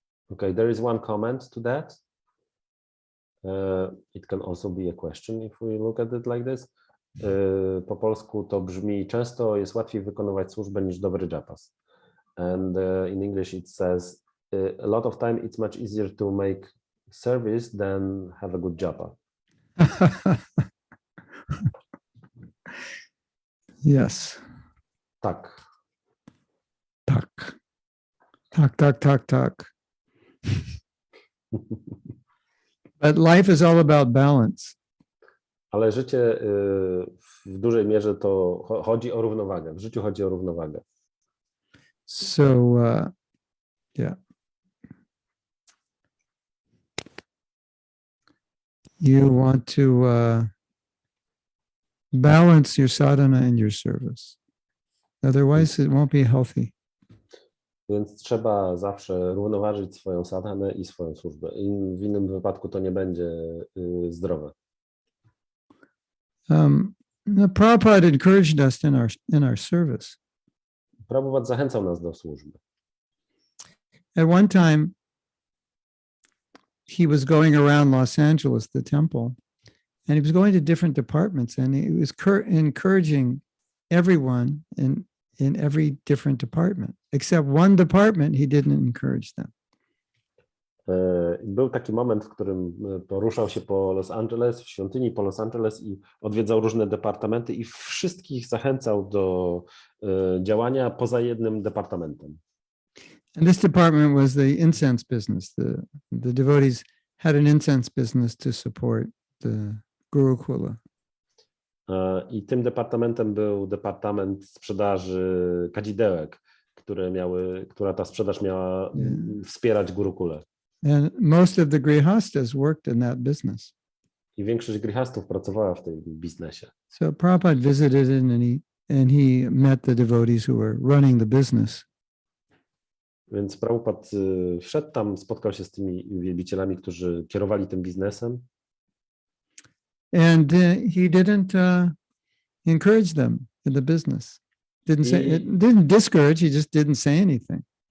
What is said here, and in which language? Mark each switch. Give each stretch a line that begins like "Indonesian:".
English: Okay, there is one comment to that. It can also be a question if we look at it like this.
Polish: Po polsku to brzmi, często jest łatwiej wykonywać służbę niż dobry japas.
English: And in English it says, a lot of time it's much easier to make service than have a good japa. Yes.
Polish: Tak. Tak. Tak, tak, tak, tak.
English: But life is all about balance.
Polish: Ale życie w dużej mierze to chodzi o równowagę. W życiu chodzi o równowagę.
English: So, yeah. You want to balance your sadhana and your service. Otherwise, it won't be healthy.
Polish: Więc trzeba zawsze równoważyć swoją sadhanę i swoją służbę. I w innym wypadku to nie będzie zdrowe.
English: Prabhupada encouraged us in our service.
Polish: Prabhupada zachęcał nas do służby.
English: At one time, he was going around Los Angeles, the temple, and he was going to different departments, and he was encouraging everyone in every different department, except one department, he didn't encourage them.
Polish: Był taki moment, w którym poruszał się po Los Angeles, w świątyni po Los Angeles i odwiedzał różne departamenty i wszystkich zachęcał do działania poza jednym departamentem.
English: And this department was the incense business. The devotees had an incense business to support the Gurukula.
Polish: I tym departamentem był departament sprzedaży kadzidełek, która ta sprzedaż miała wspierać Gurukule.
English: And most of the grihastas worked in that business.
Polish: I większość grihastów pracowała w tym biznesie.
English: So Prabhupada visited it and he met the devotees who were running the business.
Polish: Więc Prabhupada wszedł tam, spotkał się z tymi wielbicielami, którzy kierowali tym biznesem.
English: And he didn't encourage them in the business. Didn't discourage, he just didn't say anything.